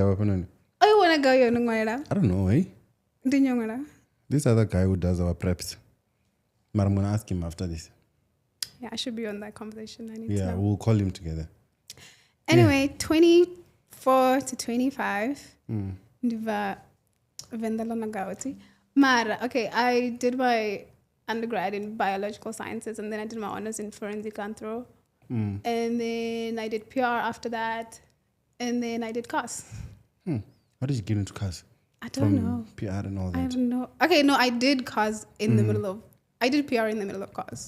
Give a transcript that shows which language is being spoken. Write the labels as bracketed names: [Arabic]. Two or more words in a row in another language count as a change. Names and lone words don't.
[English] Oh, you want to go? You I don't know, eh? know. This other guy who does our preps. But I'm going to ask him after this. Yeah, I should be on that conversation. I need to Yeah, know. we'll call him together. Anyway, 24 to 25. [Venda] Ndiva Venda lonagauti. Mara, [English] okay, I did my undergrad in biological sciences and then I did my honors in forensic anthro. And then I did PR after that. And then I did cars. How did you get into cars? I don't know. PR and all I that. have no. Okay, no, I did cars in the middle of. I did PR in the middle of cars.